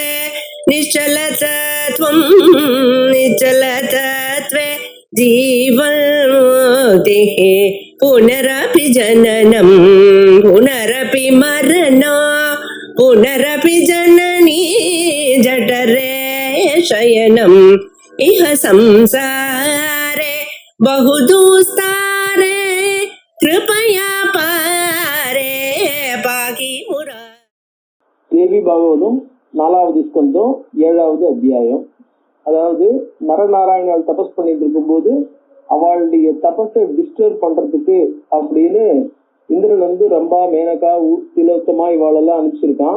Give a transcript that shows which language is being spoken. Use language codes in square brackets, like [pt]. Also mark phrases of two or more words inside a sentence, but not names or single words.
[sa] निश्चलतत्वं निश्चलतत्वे जीवन्मुक्तिः पुनरपि जननं पुनरपि मरणं पुनरपि जननी जठरे शयनम् इह संसारे बहुदुस्तारे कृपया पारे पाहि मुरा. [ta] தேவி பாகவதம் 4வது ஸ்கந்தம் 7வது அத்தியாயம். அதாவது நரநாராயணால் தபஸ் பண்ணிட்டு இருக்கும்போது அவளுடைய தபஸை டிஸ்டர்ப் பண்றதுக்கு அப்படின்னு இந்திரன் வந்து ரம்பா, மேனகா, திலோத்தமா இவாளெல்லாம் அனுப்பிச்சிருக்கான்.